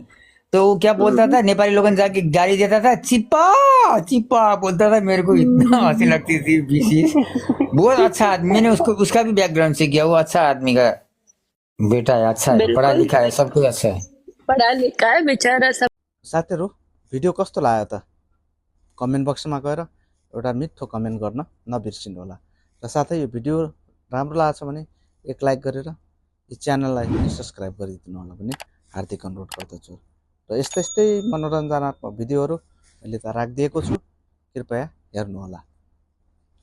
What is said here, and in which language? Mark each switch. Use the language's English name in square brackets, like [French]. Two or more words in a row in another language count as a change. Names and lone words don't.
[Hindi] तो वो क्या बोलता हम्म, था, नेपाली लोगन जाके गाली देता था, चिपा चिपा बोलता था, मेरे को इतना हंसी हम्म। लगती थी। विशेष बहुत अच्छा आदमी, मैंने उसको उसका भी बैकग्राउंड से किया, वो अच्छा आदमी का बेटा है, अच्छा है, पढ़ा बिल्कुल, लिखा है, सब कुछ अच्छा है। पढ़ा लिखा है बेचारा सब। [Nepali] साथीहरू भिडियो कस्तो लाग्यो त कमेन्ट बक्समा गएर एउटा मिठो कमेन्ट गर्न नबिर्सिनु होला र साथै यो भिडियो राम्रो लागेको छ भने एक लाइक गरेर यो च्यानललाई पनि सब्सक्राइब गरिदिनु होला भन्ने हार्दिक अनुरोध गर्दछु र यस्तै यस्तै मनोरञ्जनात्मक भिडियोहरू मैले त राखिदिएको छु, कृपया हेर्नुहोला।